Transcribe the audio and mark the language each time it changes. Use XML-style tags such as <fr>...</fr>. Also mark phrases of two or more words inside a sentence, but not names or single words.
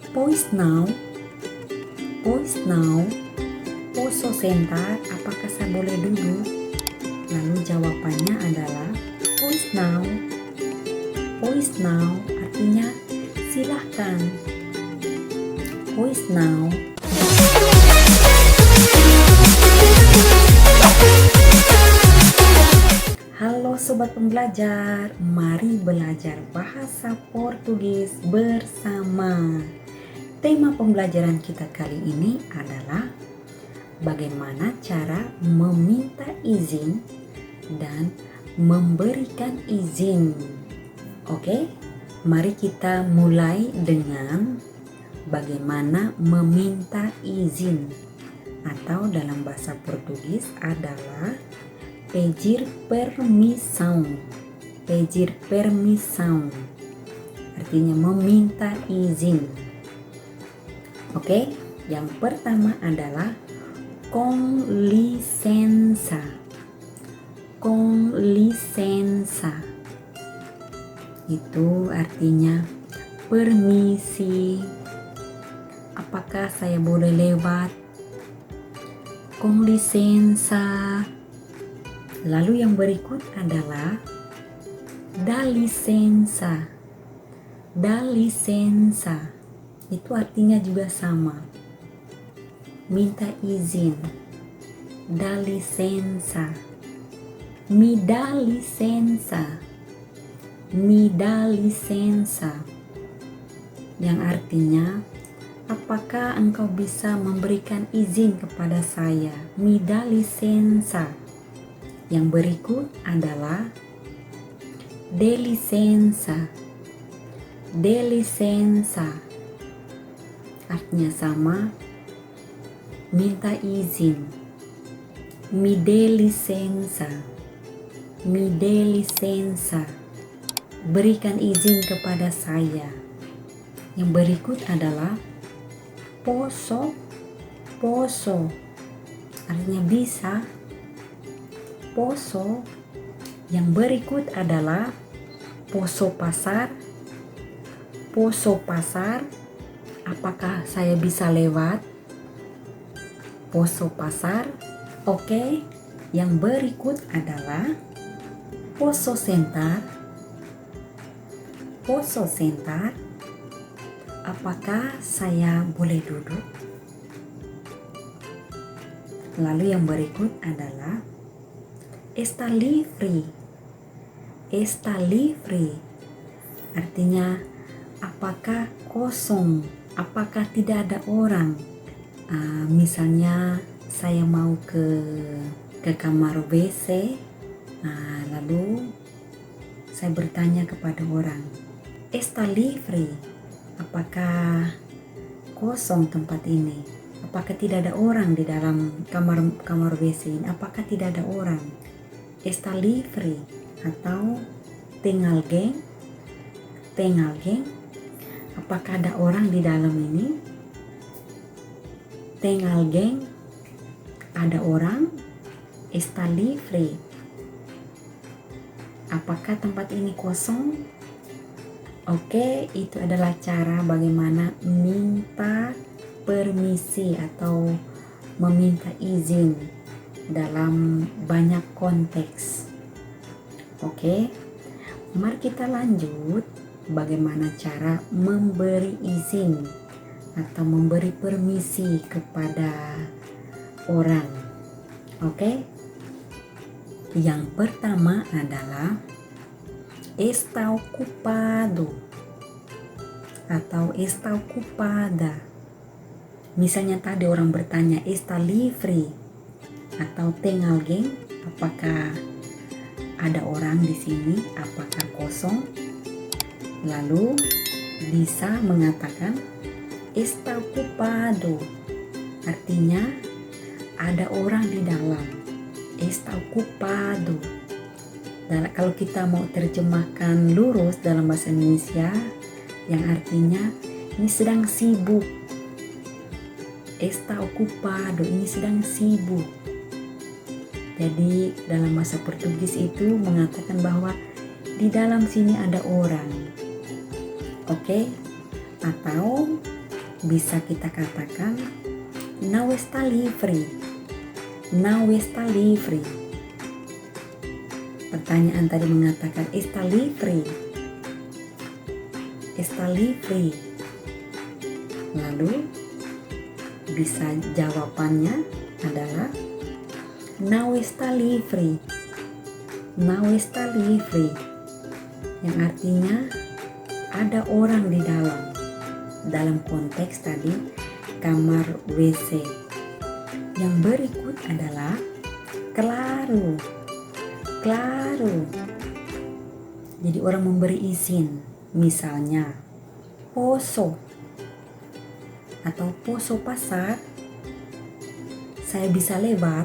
<pt>Pois não? Pois não? Posso sentar?</pt> <id>Apakah saya boleh duduk? Lalu jawabannya adalah</id> <pt>pois não. Pois não</pt> <id>artinya silahkan.</id> <pt>Pois não.</pt> <id>Halo sobat pembelajar, mari belajar bahasa Portugis bersama. Tema pembelajaran kita kali ini adalah bagaimana cara meminta izin dan memberikan izin. Oke, mari kita mulai dengan bagaimana meminta izin, atau dalam bahasa Portugis adalah</id> <pt>pedir permissão. Pedir permissão</pt> <id>artinya meminta izin. Oke, yang pertama adalah</id> <pt>com licença. Com licença</pt> <id>itu artinya permisi. Apakah saya boleh lewat?</id> <pt>Com licença.</pt> <id>Lalu yang berikut adalah</id> <pt>dá licença. Dá licença</pt> <id>itu artinya juga sama, minta izin.</id> <pt>Dá licença. Me dá licença. Me dá licença</pt> <id>yang artinya apakah engkau bisa memberikan izin kepada saya?</id> <pt>Me dá licença.</pt> <id>Yang berikut adalah</id> <pt>de licença. De licença</pt> <id>artinya sama, minta izin.</id> <pt>Me dê licença. Me dê licença,</pt> <id>berikan izin kepada saya. Yang berikut adalah posso. Posso artinya bisa. Posso. Yang berikut adalah</id> <pt>posso pasar. Posso pasar,</pt> <id>apakah saya bisa lewat?</id> <pt>Posso pasar.</pt> <id>Oke, yang berikut adalah</id> <pt>posso sentar. Posso sentar,</pt> <id>apakah saya boleh duduk? Lalu yang berikut adalah</id> <pt>está livre. Está livre</pt> <id>artinya apakah kosong, apakah tidak ada orang. Misalnya saya mau ke kamar WC, lalu saya bertanya kepada orang,</id> <pt>está livre,</pt> <id>apakah kosong tempat ini? Apakah tidak ada orang di dalam kamar WC ini? Apakah tidak ada orang?</id> <pt>Está livre. Atau tem alguém? Tem alguém?</pt> <id>Apakah ada orang di dalam ini?</id> <pt>Tem alguém?</pt> <id>Ada orang? Está livre. Apakah tempat ini kosong? Oke, itu adalah cara bagaimana minta permisi atau meminta izin dalam banyak konteks. Oke, mari kita lanjut bagaimana cara memberi izin atau memberi permisi kepada orang. Oke, yang pertama adalah</id> <pt>está ocupado</pt> <id>atau</id> <pt>está ocupada.</pt> <id>Misalnya tadi orang bertanya</id> <pt>está livre</pt> <id>atau</id> <pt>tem alguém,</pt> <id>apakah ada orang di sini, apakah kosong? Lalu bisa mengatakan</id> <pt>está ocupado,</pt> <id>artinya ada orang di dalam.</id> <pt>Está ocupado.</pt> <id>Dan kalau kita mau terjemahkan lurus dalam bahasa Indonesia, yang artinya ini sedang sibuk.</id> <pt>Está ocupado,</pt> <id>ini sedang sibuk. Jadi dalam bahasa Portugis itu mengatakan bahwa di dalam sini ada orang. Oke? Atau bisa kita katakan</id> <pt>não está livre. Não está livre.</pt> <id>Pertanyaan tadi mengatakan</id> <pt>está livre. Está livre.</pt> <id>Lalu bisa jawabannya adalah</id> <pt>não está livre. Não está livre.</pt> <id>Yang artinya ada orang di dalam. Dalam konteks tadi kamar WC. Yang berikut adalah claro. Claro. Jadi orang memberi izin, misalnya poso atau</id> <pt>poso pasar,</pt> <id>saya bisa lewat.</id>